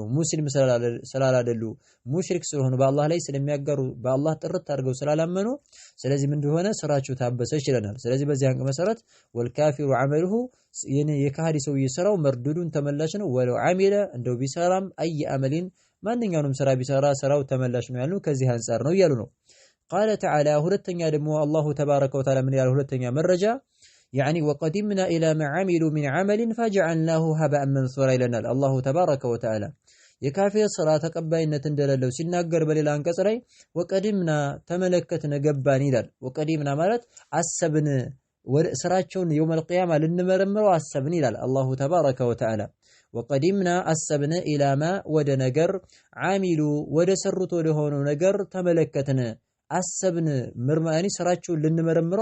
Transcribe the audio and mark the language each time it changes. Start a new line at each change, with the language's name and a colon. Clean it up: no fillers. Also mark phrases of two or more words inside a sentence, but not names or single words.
Amharic: ሙስሊም ስላላደሉ ሙሽሪክ ስለሆኑ በአላህ ላይ ስለሚያጋሩ በአላህ ጥርት አድርገው ስላላመኑ ስለዚህ ምን እንደሆነ ስራቸው ታበሰች ይለናል። ስለዚህ በዚህ አንቀጽ መሰረት
Arabic: والكافر عمله
Amharic: የካሃዲ ሰውዬ ስራው መርዱዱን ተመላሽ ነው።
Arabic: ولو عمل
Amharic: እንደው ቢሰራም
Arabic: أي عمل
Amharic: ማንኛውንም ስራ ቢሰራ ስራው ተመላሽ ነው ያሉ ከዚህ አንፃር ነው እያሉ ነው።
Arabic: قال تعالى
Amharic: ሁለተኛ ደግሞ
Arabic: الله تبارك وتعالى
Amharic: ምን ያለው ሁለተኛ መረጃ
Arabic: يعني وقدمنا إلى ما عملوا من عمل فجعلناه هباء منثورا
Amharic: ይለናል
Arabic: الله تبارك وتعالى
Amharic: የካፊር ስራ ተቀባይነት እንደሌለው ሲናገር በሌላ አንቀጽ ላይ ወቀዲምና ተመለከትን ገባን ይላል ወቀዲምና ማለት አሰብን ስራቸውን
Arabic: يوم القيامة
Amharic: ልንመረምረው አሰብን ይላል
Arabic: الله تبارك وتعالى
Amharic: ወቀዲምና አሰብን ኢላማ ወደ ነገር ዓሚሉ ወደ ሰሩት ወደ ሆነው ነገር ተመለከትን አሰብን ምርማኒ ስራቸውን ልንመረምረው